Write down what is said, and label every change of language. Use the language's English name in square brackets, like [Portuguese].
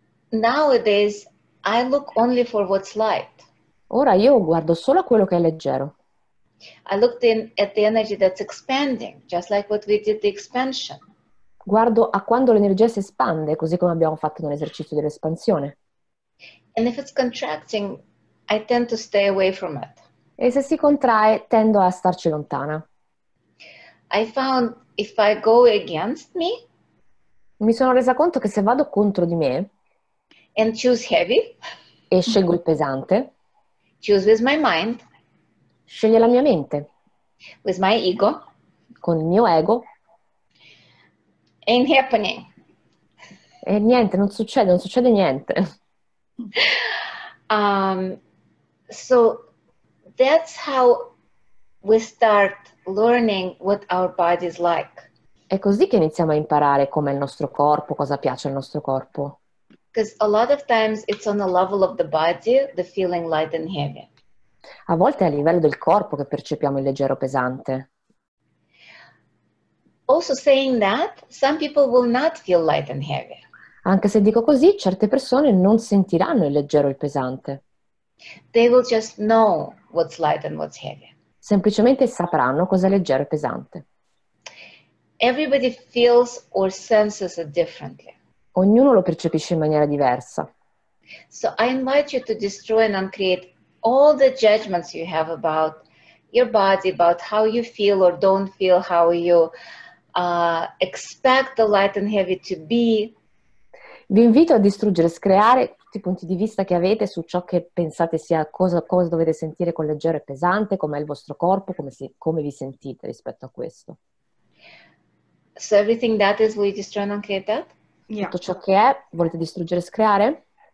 [English] Nowadays, I look only for what's light. [Italian] Ora io guardo solo a quello che è leggero. [English] I looked at the energy that's expanding, just like what we did the expansion. [Italian] Guardo a quando l'energia si espande, così come abbiamo fatto nell'esercizio dell'espansione. [English] And if it's contracting, I tend to stay away from it. [Italian] E se si contrae, tendo a starci lontana. [English] I found if I go against me [Italian] Mi sono resa conto che se vado contro di me [English] and choose heavy, [Italian] e scelgo il pesante, [English] choose with my mind, [Italian] sceglie la mia mente, [English] with my ego, [Italian] con il mio ego, [English] ain't happening. [Italian] e niente, non succede niente. [English] So that's how we start learning what our body is like. [Italian] È così che iniziamo a imparare com'è il nostro corpo, cosa piace al nostro corpo. [English] Because a lot of times it's on the level of the body, the feeling light and heavy. [Italian] A volte è a livello del corpo che percepiamo il leggero pesante. [English] Also saying that, some people will not feel light and heavy. [Italian] Anche se dico così, certe persone non sentiranno il leggero e il pesante. [English] They will just know what's light and what's heavy. [Italian] Semplicemente sapranno cosa è leggero e pesante. [English] Everybody feels or senses it differently. [Italian] Ognuno lo percepisce in maniera diversa. [English] So I invite you to destroy and uncreate all the judgments you have about your body, about how you feel or don't feel, how you expect the light and heavy to be. [Italian] Vi invito a distruggere e screare tutti i punti di vista che avete su ciò che pensate sia cosa dovete sentire con leggero e pesante, com'è il vostro corpo, come vi sentite rispetto a questo. [English] So everything that is, will you destroy and uncreate that? Yeah. [Italian] Tutto ciò che è, volete distruggere e screare?